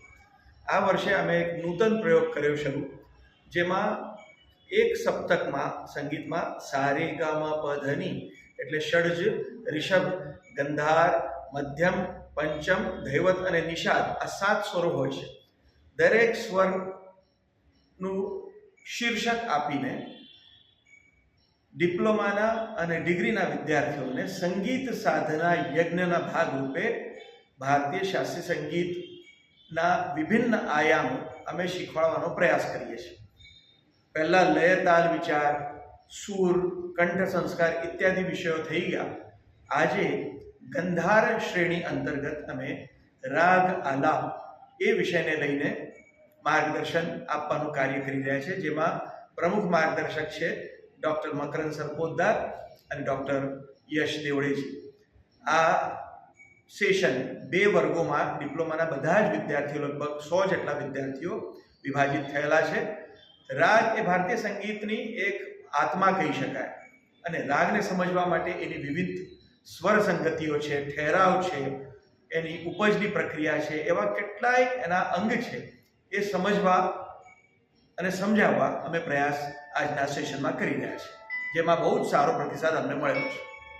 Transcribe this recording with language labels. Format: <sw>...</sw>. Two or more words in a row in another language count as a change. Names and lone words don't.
<gu>આ વર્ષે અમે એક નૂતન પ્રયોગ કર્યો શરૂ, જેમાં એક સપ્તક મેં સંગીત મેં સારે ગા મા પ ધ નિ એટલે ષડ્જ, ઋષભ, ગંધાર, મધ્યમ, પંચમ, ધૈવત અને નિષાદ આ 7 સ્વરો હોય છે। દરેક સ્વરનું શીર્ષક આપીને ડિપ્લોમાના અને ડિગ્રીના વિદ્યાર્થીઓને સંગીત સાધના યજ્ઞના ભાગરૂપે ભારતીય શાસ્ત્રીય સંગીતના વિભિન્ન આયામો અમે શીખવાડવાનો પ્રયાસ કરીએ છીએ। પહેલા લય, તાલ, વિચાર, સૂર, કંઠ સંસ્કાર ઇત્યાદિ વિષયો થઈ ગયા। આજે ગંધાર શ્રેણી અંતર્ગત અમે રાગ આલાપ એ વિષય ને લઈને માર્ગદર્શન આપવાનું કાર્ય કરી રહ્યા છે, જેમાં પ્રમુખ માર્ગદર્શક છે ડૉક્ટર મકરંદ સરપોતદાર અને ડૉક્ટર યશ દેવડેજી। આ સેશન 2 વર્ગોમાં ડિપ્લોમાના બધા જ વિદ્યાર્થીઓ લગભગ 100 જેટલા વિદ્યાર્થીઓ વિભાજિત થયેલા છે। રાગ એ ભારતીય સંગીતની એક આત્મા કહી શકાય અને રાગને સમજવા માટે એની વિવિધ સ્વર સંગતિઓ છે, ઠહરાવ છે, એની ઉપજની પ્રક્રિયા છે, એવા કેટલાય એના અંગ છે એ સમજવા અને સમજાવવા અમે પ્રયાસ આજના સેશનમાં કરી રહ્યા છે, જેમાં બહુત સારો પ્રતિસાદ અમને મળ્યો છે।</gu>